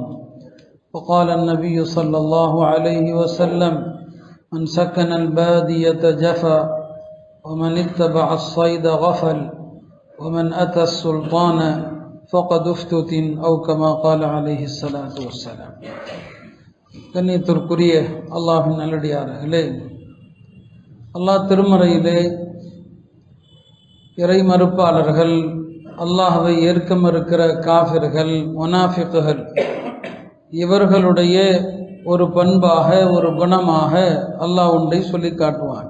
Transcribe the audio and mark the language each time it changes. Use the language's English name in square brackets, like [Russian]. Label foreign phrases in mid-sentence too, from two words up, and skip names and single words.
[Arabic] وقال النبي صلى الله عليه وسلم: من سكن البادية جفا ومن اتبع الصيد غفل ومن أتى السلطان فقد افتتن أو كما قال عليه الصلاة والسلام. [Tamil] கண்ணியத்திற்குரிய அல்லாஹ்வின் நல்லடியார்களே, அல்லாஹ் திருமறையிலே இறை மறுப்பாளர்கள், அல்லாஹ்வை ஏற்க மறுக்கிற காஃபிர்கள், முனாஃபிக்குகள், இவர்களுடைய ஒரு பண்பாக, ஒரு குணமாக அல்லாஹ் ஒன்றை சொல்லி காட்டுவான்.